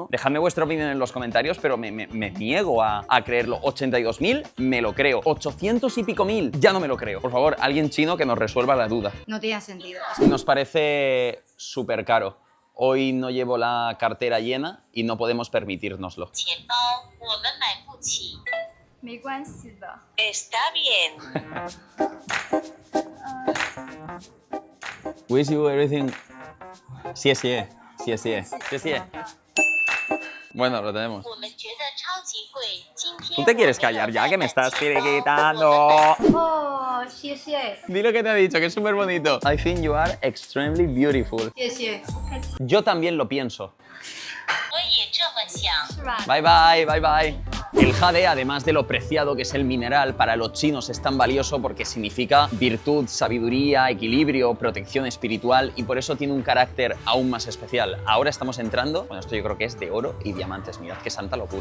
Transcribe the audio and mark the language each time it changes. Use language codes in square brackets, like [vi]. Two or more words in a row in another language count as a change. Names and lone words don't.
[es] Dejadme vuestra opinión en los comentarios, pero me niego a creerlo. 82.000, me lo creo. 800 y pico mil, ya no me lo creo. Por favor, alguien chino que nos resuelva la duda. No tiene sentido. Nos parece súper caro. Hoy no llevo la cartera llena y no podemos permitírnoslo. [zh] 钱包我们买不起。没关系的。 [es] Está bien. [en] Wish you everything. [es] Sí. Bueno, lo tenemos. [zh] 我们觉得超级贵。今天 [es] ¿Tú te quieres callar ya que me estás quitando? Oh, sí. Di lo que te ha dicho, que es súper bonito. [en] I think you are extremely beautiful. [es] Sí. Yo también lo pienso. [zh] 我也这么想。是吧？ [en] Bye bye. [es] El jade, además de lo preciado que es el mineral, para los chinos es tan valioso porque significa virtud, sabiduría, equilibrio, protección espiritual y por eso tiene un carácter aún más especial. Ahora estamos entrando, bueno, esto yo creo que es de oro y diamantes, mirad qué santa locura.